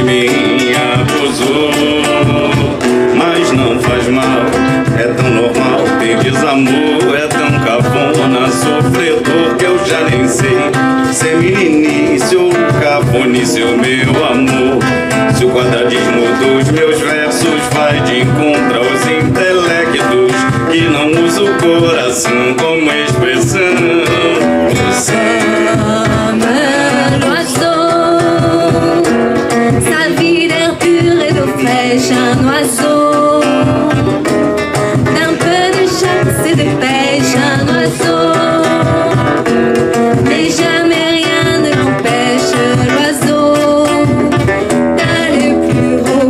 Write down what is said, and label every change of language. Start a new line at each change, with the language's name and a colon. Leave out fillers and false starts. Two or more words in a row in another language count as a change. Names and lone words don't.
Portuguese: mim, abusou, mas não faz mal, é tão normal, tem desamor, é tão cafona, sofredor que eu já nem sei, se é meninice ou cafonice, o meu amor, se o quadradismo dos meus versos vai de encontro aos intelectos que não usam o coração como expressão. Você
French: l'oiseau, sa vie d'air pur et d'eau fraîche, un oiseau, d'un peu de chasse et de pêche, un oiseau, mais jamais rien ne l'empêche, l'oiseau, d'aller plus haut.